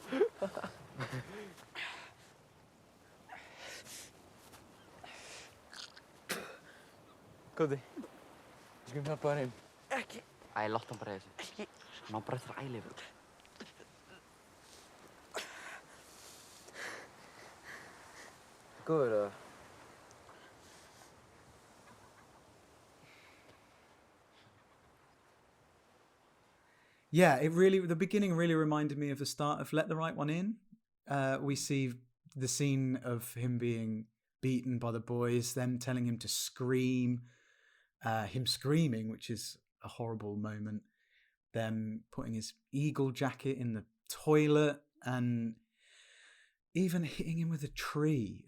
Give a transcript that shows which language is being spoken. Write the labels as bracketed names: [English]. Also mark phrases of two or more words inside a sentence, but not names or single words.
[Icelandic] Góði, við skulum hjálpa þér heim. Ekki. Æ, látt hann bara í þessu. Ekki. Ná bara eftir að æla yfir. Góður eða? [English] Yeah, the beginning really reminded me of the start of Let the Right One In. We see the scene of him being beaten by the boys, them telling him to scream, him screaming, which is a horrible moment, them putting his eagle jacket in the toilet and even hitting him with a tree.